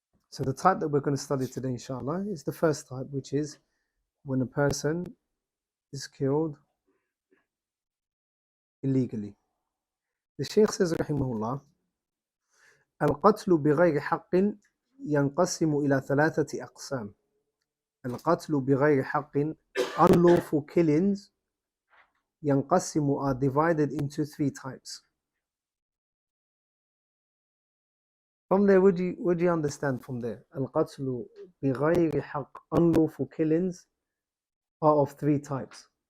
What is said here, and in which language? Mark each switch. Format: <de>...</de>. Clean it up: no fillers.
<en>So the type that we're going to study today, inshallah, is the first type, which is when a person is killed illegally. The Shaykh says, rahimahullah,</en> <ar>القتل بغير حق ينقسم إلى ثلاثة أقسام. القتل بغير حق,</ar> <en>unlawful killings,</en> <ar>ينقسم,</ar> <en>are divided into three types. From there, would you understand from there?</en> <ar>القتل بغير حق,</ar> <en>unlawful killings, are of three types.</en>